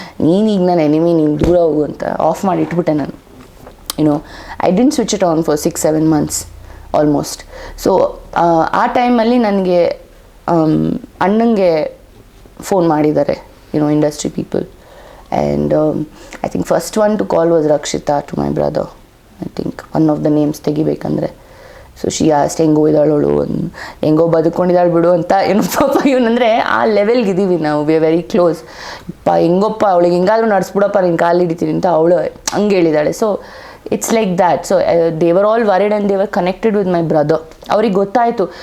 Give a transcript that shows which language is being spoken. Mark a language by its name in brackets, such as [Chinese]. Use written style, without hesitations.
[Kannada] ನೀನೀಗ ನನ್ನ ಎನಿಮಿ, ನೀನು ದೂರ ಹೋಗು ಅಂತ ಆಫ್ ಮಾಡಿ ಇಟ್ಬಿಟ್ಟೆ ನಾನು. [English] You know, I didn't switch it on for 6-7 months almost. [Kannada] So ಆ ಟೈಮಲ್ಲಿ ನನಗೆ ಅಣ್ಣಂಗೆ ಫೋನ್ ಮಾಡಿದ್ದಾರೆ, YONO, industry people. [English] And I think first one to call was Rakshita, to my brother. I think one of the names [Kannada] ತೆಗಿಬೇಕಂದ್ರೆ. [English] so she asked [Kannada] ಹೆಂಗೋ ಇದ್ದಾಳೋಳು, ಹೆಂಗೋ ಬದುಕೊಂಡಿದ್ದಾಳು ಬಿಡು ಅಂತ. ಏನು ಪಾಪ ಇವನಂದರೆ ಆ ಲೆವೆಲ್ಗೆ ಇದ್ದೀವಿ ನಾವು, [English] We are very close. [Kannada] ಹೆಂಗೊಪ್ಪ ಅವಳಿಗೆ ಹಿಂಗಾದ್ರೂ ನಡೆಸ್ಬಿಡಪ್ಪ, ನೀನು ಕಾಲು ಹಿಡಿತೀನಿ ಅಂತ ಅವಳು ಹಂಗೆ ಹೇಳಿದ್ದಾಳೆ. [English] So it's like that. So they were all worried and they were connected with my brother. [Kannada] ಅವ್ರಿಗೆ ಗೊತ್ತಾಯಿತು.